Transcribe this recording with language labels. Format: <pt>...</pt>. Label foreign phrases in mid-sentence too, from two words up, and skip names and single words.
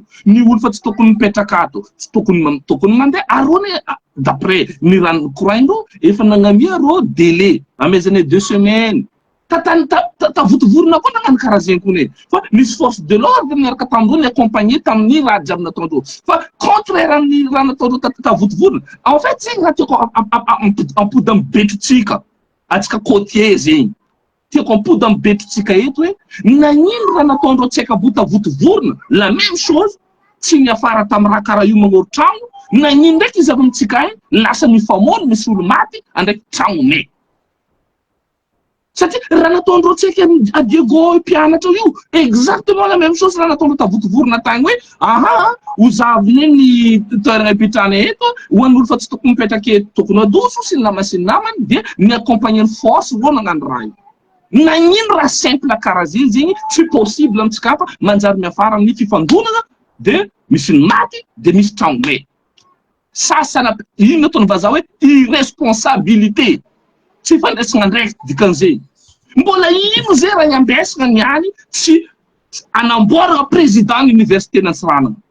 <mg>ny olo fa tsy tokony mipetraka ato tsy tokony mandeha arony d'après ny ranony courant efa nagnamia reo délai amezany 2 semaines tavotovorona koa nagnano karaha zegny koa ne fa nisy</mg> <fr>force de l'ordre</fr> <mg>miaraka tamindreo ny accompagner tamin'ny raha jiaby nataondreo fa contraire amin'ny raha nataondreo tavotovorona</mg> <fr>en fait</fr> <mg>zegny raha tiako ampody amin'ny betrotsika atsika côtier zegny tiako ampody amin'ny betrotsika eto hoe nagnino raha nataondreo tsaikabo tavotovorona</mg> <fr>la même chose</fr> <mg>tsy niafara tamin'ny raha karaha io magnoro trano nagnino ndraiky izy avy amitsika agny lasa mifamono misy olo maty andraiky trano me satria raha nataondreo tsaiky a Diego mpianatra io</mg> <fr>exactement la même chose</fr> <mg>raha nataondreo tavotovorona tagny hoe aha hozaviny ny toerana ipetrahana eto ho an'olo fa tsy tokony mipetraka eto tokony adoso sy ny nama sy ny namany dia ny accompagner ny force reo nagnano raha io nagnino raha simple karaha zegny tsy possible amitsika fa manjary miafara amin'ny fifandonana de misy ny maty de misy trano me sasana ino ataony vazaha hoe irresponsabilité tsy fandraisagna ndraiky dikan'izegny mbola ino zay raha iambesagna niany tsy anamboaragna</mg> <fr>président l'université</fr> <mg>Nansarana</mg>